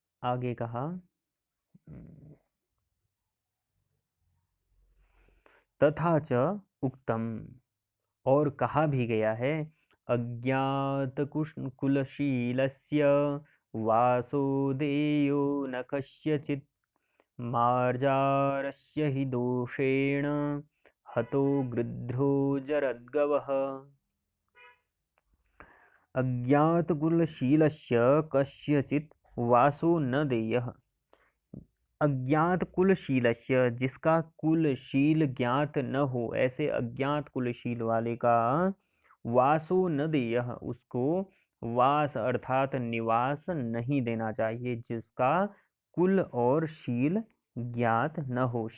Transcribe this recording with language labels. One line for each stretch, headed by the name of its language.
Hindi: आगे कहा
Sanskrit: तथा च उक्तम,
Hindi: और कहा भी गया है,
Sanskrit: अज्ञात कुलशीलस्य वासो देयो न कस्यचित् मार्जारस्य हि दोषेण हतो गृध्रो जरद्गवः। अज्ञात कुलशीलस्य कस्यचित् वासो न देयः,
Hindi: अज्ञात कुलशीलस्य, जिसका कुलशील ज्ञात न हो, ऐसे अज्ञात कुलशील वाले का
Sanskrit: वासो न देयः,
Hindi: उसको वास अर्थात निवास नहीं देना चाहिए, जिसका कुल और शील ज्ञात न हो।